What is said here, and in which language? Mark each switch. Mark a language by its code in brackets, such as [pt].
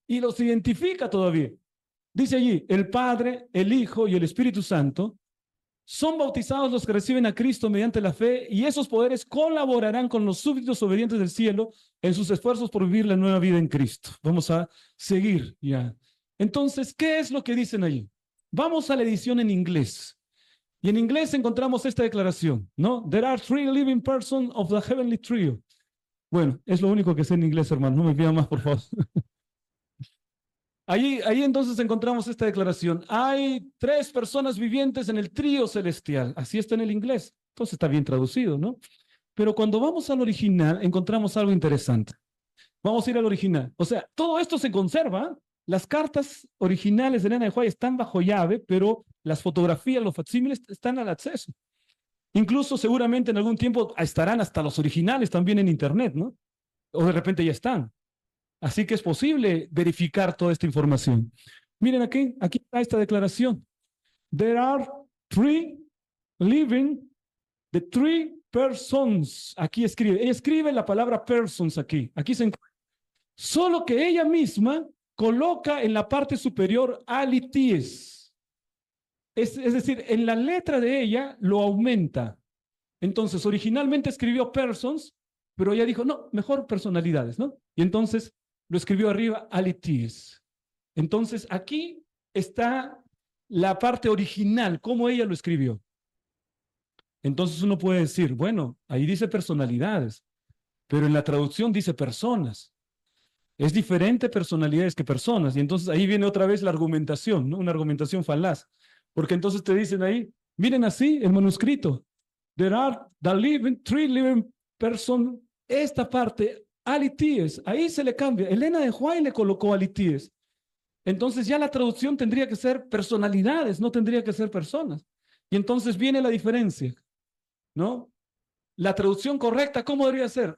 [es] Y los identifica todavía. Dice allí, el Padre, el Hijo y el Espíritu Santo son bautizados los que reciben a Cristo mediante la fe, y esos poderes colaborarán con los súbditos obedientes del cielo en sus esfuerzos por vivir la nueva vida en Cristo. Vamos a seguir ya. Entonces, ¿qué es lo que dicen allí? Vamos a la edición en inglés. Y en inglés encontramos esta declaración, ¿no? [en] There are 3 living persons of the heavenly trio. [es] Bueno, es lo único que sé en inglés, hermano. No me pidan más, por favor. Ahí entonces encontramos esta declaración. Hay 3 personas vivientes en el trío celestial. Así está en el inglés. Entonces está bien traducido, ¿no? Pero cuando vamos al original, encontramos algo interesante. Vamos a ir al original. O sea, todo esto se conserva. Las cartas originales de Elena de White están bajo llave, pero las fotografías, los facsímiles están al acceso. Incluso seguramente en algún tiempo estarán hasta los originales también en internet, ¿no? O de repente ya están. Así que es posible verificar toda esta información. Miren aquí está esta declaración. [en] There are 3 living, the 3 persons. [es] Aquí ella escribe la palabra persons aquí. Aquí se encuentra. Solo que ella misma coloca en la parte superior alities. Es decir, en la letra de ella lo aumenta. Entonces, originalmente escribió persons, pero ella dijo, no, mejor personalidades, ¿no? Y entonces lo escribió arriba, alities. Entonces, aquí está la parte original, cómo ella lo escribió. Entonces uno puede decir, bueno, ahí dice personalidades, pero en la traducción dice personas. Es diferente personalidades que personas. Y entonces ahí viene otra vez la argumentación, ¿no? Una argumentación falaz. Porque entonces te dicen ahí, miren así el manuscrito. [en] There are the living, 3 living persons. [es] Esta parte, alities, ahí se le cambia. Elena de White le colocó alities. Entonces ya la traducción tendría que ser personalidades, no tendría que ser personas. Y entonces viene la diferencia, ¿no? La traducción correcta, ¿cómo debería ser?